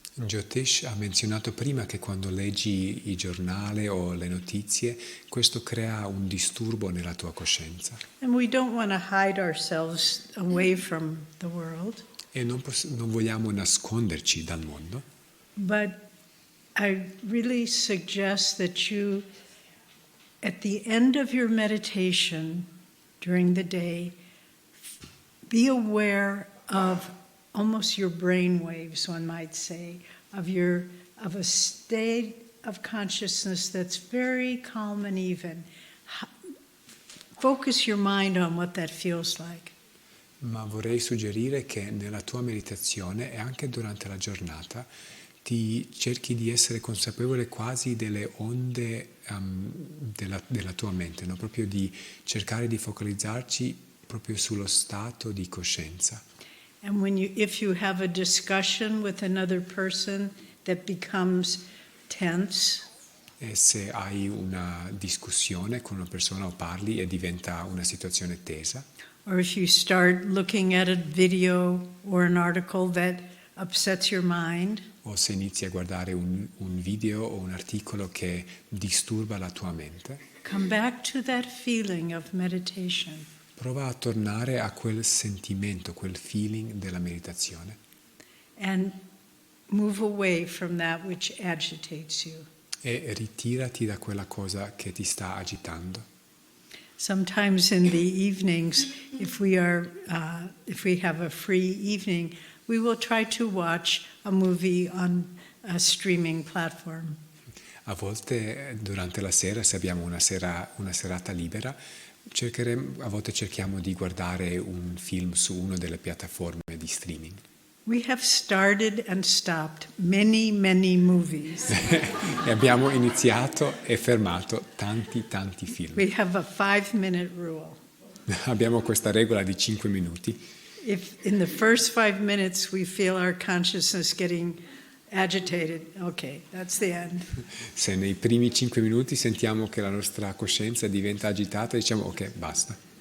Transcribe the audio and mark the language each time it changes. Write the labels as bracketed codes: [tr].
[it] Jyotish ha menzionato prima che quando leggi i giornali o le notizie, questo crea un disturbo nella tua coscienza. [en] And we don't want to hide ourselves away from the world. [it] E non vogliamo nasconderci dal mondo. [en] But I really suggest that you, at the end of your meditation during the day, be aware of almost your brain waves, one might say, of a state of consciousness that's very calm and even. Focus your mind on what that feels like. [it] Ma vorrei suggerire che nella tua meditazione e anche durante la giornata ti cerchi di essere consapevole quasi delle onde della tua mente, no? Proprio di cercare di focalizzarci proprio sullo stato di coscienza. [en] And if you have a discussion with another person that becomes tense, [it] E se hai una discussione con una persona o parli e diventa una situazione tesa, [en] or if you start looking at a video or an article that upsets your mind, [it] o se inizi a guardare un video o un articolo che disturba la tua mente, [en] come back to that feeling of meditation. [it] prova a tornare a quel sentimento, quel feeling della meditazione. [en] And move away from that which agitates you. [it] E ritirati da quella cosa che ti sta agitando. [en] Sometimes in the evenings, if we have a free evening, we will try to watch a movie on a streaming platform. [it] A volte durante la sera, se abbiamo una serata libera, a volte cerchiamo di guardare un film su una delle piattaforme di streaming. [en] We have started and stopped many, many movies. [it] E abbiamo iniziato e fermato tanti film. [en] We have a 5-minute rule. [it] Abbiamo questa regola di 5 minuti. [en] If in the first 5 minutes we feel our consciousness getting agitated, okay, that's the end. [it] Se nei primi 5 minuti sentiamo che la nostra coscienza diventa agitata, diciamo ok, basta.